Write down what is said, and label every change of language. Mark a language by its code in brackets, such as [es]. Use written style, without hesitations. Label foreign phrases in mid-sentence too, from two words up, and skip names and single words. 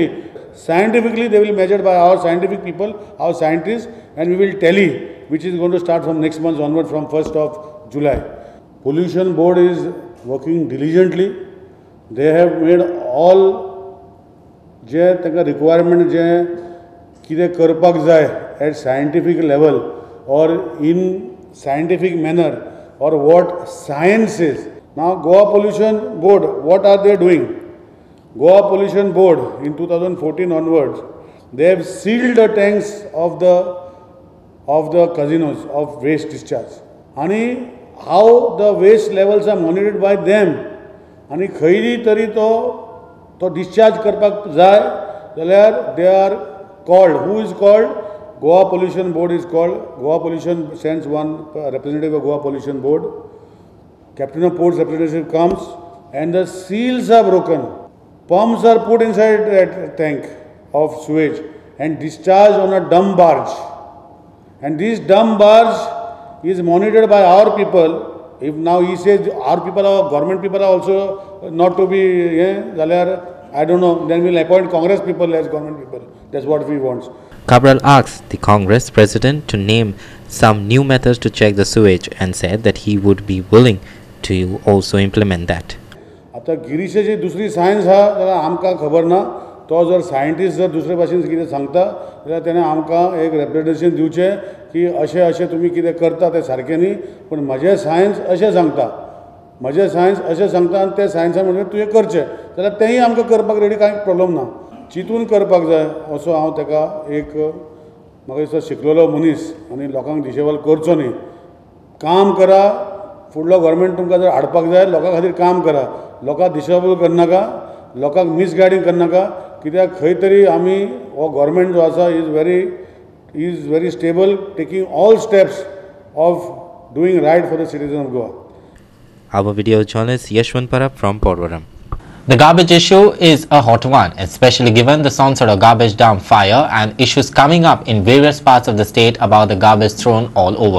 [en] Scientifically, they will measure by our scientific people, our scientists, and we will tally, which is going to start from next month onward from 1st of July. Pollution Board is working diligently. They have made all requirement [kok] कितें करपाक जाय [en] at scientific level or in scientific manner or what science is. Now Goa Pollution Board, what are they doing? Goa Pollution Board in 2014 onwards, they have sealed the tanks of the casinos of waste discharge. And how the waste levels are monitored by them. And [kok] खंयरी तरी तो [en] discharge [kok] करपाक जाय जाल्यार [en] they are called. Who is called? Goa Pollution Board is called. Goa Pollution sends one representative of Goa Pollution Board. Captain of Port's representative comes and the seals are broken. Pumps are put inside that tank of sewage and discharged on a dump barge. And this dump barge is monitored by our people. If now he says our people are government people are also not to be, I don't know, then we'll appoint Congress people as government people. That's what we want. Cabral asked the Congress president to name some new methods to check the sewage and said that he would be willing to also implement that. [kok] आता गिरीशाची दुसरी सायन्स हा जाल्यार आमकां खबर ना. तो जर सायंटिस्ट जर दुसरे भाशेन कितें सांगता जाल्यार तेणें आमकां एक रिप्रेजेंटेशन दिवचें की अशें अशें तुमी कितें करता तें सारकें न्ही, पूण म्हजें सायन्स अशें सांगता, म्हजें सायन्स अशें सांगता आनी तें सायन्सान म्हणून तुवें करचें जाल्यार तेंय आमकां करपाक रेडी, कांय प्रॉब्लम ना. चिंतून करपाक जाय असो हांव ताका एक म्हाका दिसता शिकलेलो मनीस आनी लोकांक दिशेवाल करचो न्ही. काम करा, फुडलो गव्हर्मेंट तुमकां जर हाडपाक जाय लोकां खातीर काम करा, लोकांक दिशाभूल करनाका, लोकांक मिसगायडींग करनाका, कित्याक खंय तरी आमी हो गव्हर्मेंट जो आसा [en] is very stable, taking all steps of doing right for the citizen of Goa. Our video journalist Yashwant Parab from Portvaram. The garbage issue is a hot one, especially given the Sonsoro garbage dump fire and issues coming up in various parts of the state about the garbage thrown all over.